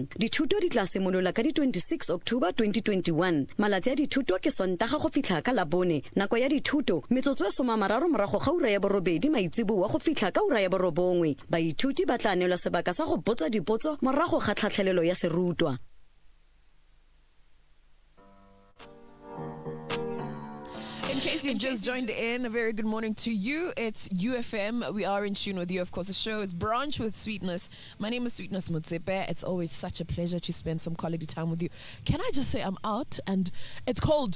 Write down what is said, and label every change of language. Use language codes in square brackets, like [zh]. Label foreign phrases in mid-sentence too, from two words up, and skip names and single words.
[tn] Dithuto di tla simolola ka di 26 October 2021. Malatsi a dithuto ke Sontaga go fitlha ka Labone. Nako ya dithuto metsotso e 30 morago ga ura ya borobedi maitsiboa go fitlha ka ura ya borobongwe. Baithuti ba tla neelwa sebaka sa go botsa dipotso morago ga tlhatlhelelo ya serutwa. [en] In case you've just joined in, a very good morning to you. It's UFM. We are in tune with you. Of course, the show is Brunch with Sweetness. My name is Sweetness Motsepe. It's always such a pleasure to spend some quality time with you. Can I just say I'm out and it's cold.